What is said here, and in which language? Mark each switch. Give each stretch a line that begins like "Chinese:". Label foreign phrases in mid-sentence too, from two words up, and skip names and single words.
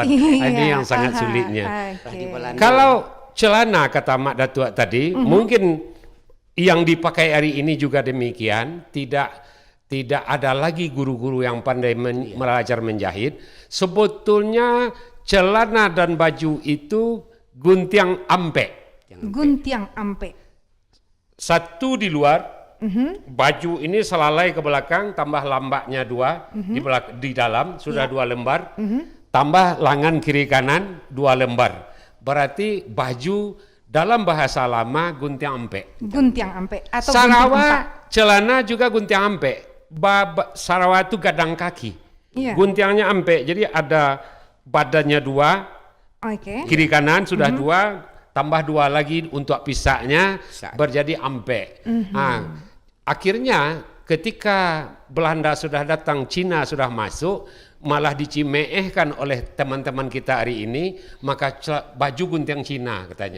Indonesian: Ini yang sangat sulitnya. Kalau celana kata Mak Datuk tadi, mungkin yang dipakai hari ini juga demikian, tidak ada lagi guru-guru yang pandai belajar menjahit. Sebetulnya celana dan baju itu
Minangkabau: guntiang ampe. Guntiang ampe.
Indonesian: Satu di luar, baju ini selalai ke belakang, tambah lambaknya 2, di dalam sudah 2 lembar, tambah lengan kiri kanan 2 lembar. Berarti baju dalam bahasa lama
Minangkabau: guntiang ampe. Guntiang ampe
Indonesian: atau gunting empat. Sarawa celana juga
Minangkabau: guntiang ampe. Sarawa itu gadang kaki.
Indonesian: Iya.
Minangkabau: Guntiangnya ampe.
Indonesian: Jadi ada badannya dua, Oke. kiri kanan sudah dua, tambah dua lagi untuk pisahnya berjadi ampe. Nah, akhirnya ketika Belanda sudah datang, Cina sudah masuk, malah dicimeehkan oleh teman-teman kita hari ini, maka baju gunting Cina katanya.